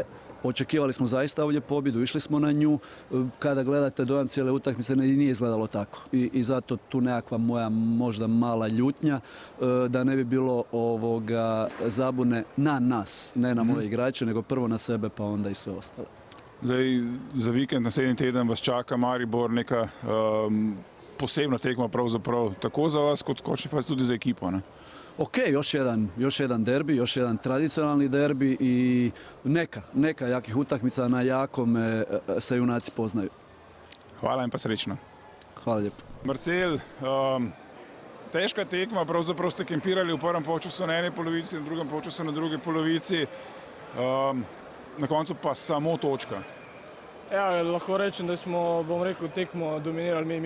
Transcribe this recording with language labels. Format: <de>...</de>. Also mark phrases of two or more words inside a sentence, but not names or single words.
<hr>Očekivali smo zaista ovdje pobjedu, išli smo na nju. Kada gledate dojam cijele utakmice, nije izgledalo tako. I zato tu nekakva moja možda mala ljutnja, da ne bi bilo zabune na nas, ne na moje igrače, nego prvo na sebe pa onda i sve ostale.</hr> <sl>Zdaj, za vikend naslednji teden vas čaka Maribor, neka posebna tekma pravzaprav, tako za vas kot končni faz tudi za ekipo, ne?</sl> <hr>Ok, još jedan derbi, još jedan tradicionalni derbi i neka jakih utakmica na jakome se junaci poznaju.</hr> <sl>Hvala in pa srečno.</sl> <hr>Hvala lijepo.</hr> <sl>Marcel, težka tekma, pravzaprav ste kempirali v prvem polčasu na eni polovici, v drugem polčasu na drugi polovici, na koncu pa samo točka. Ja, lahko rečem, da smo, bom rekel, tekmo dominirali.</sl>